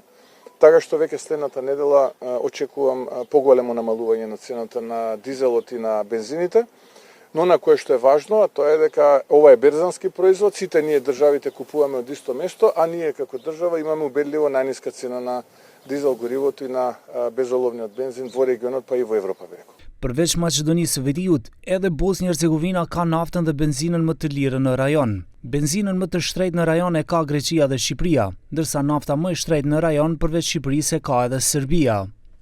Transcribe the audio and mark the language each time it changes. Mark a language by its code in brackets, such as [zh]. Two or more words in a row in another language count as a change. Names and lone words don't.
[mk] Така што веќе следната недела очекувам поголемо намалување на цената на дизелот и на бензините, но на кое што е важно, а тоа е дека ова е берзански производ, сите ние државите купуваме од исто место, а ние како држава имаме убедливо најниска цена на дизел горивото и на безоловниот бензин во регионот, па и во Европа, би рекол. [sq] Përveç Maqedonisë së Veriut, edhe Bosnjë-Hercegovina ka naftën dhe benzinën më të lirë në rajon. Benzinën më të shtrenjtë në rajon e ka Greqia dhe Shqipëria, ndërsa nafta më e shtrenjtë në rajon përveç Shqipërisë e ka edhe Serbia.